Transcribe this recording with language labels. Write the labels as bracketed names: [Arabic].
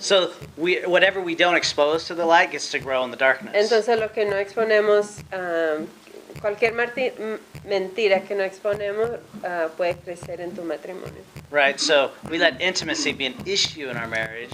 [English] So whatever we don't expose to the light gets to grow in the darkness. [Spanish] Entonces lo que no exponemos, cualquier mentira que no exponemos puede crecer en tu matrimonio. [English] Right? So we let intimacy be an issue in our marriage.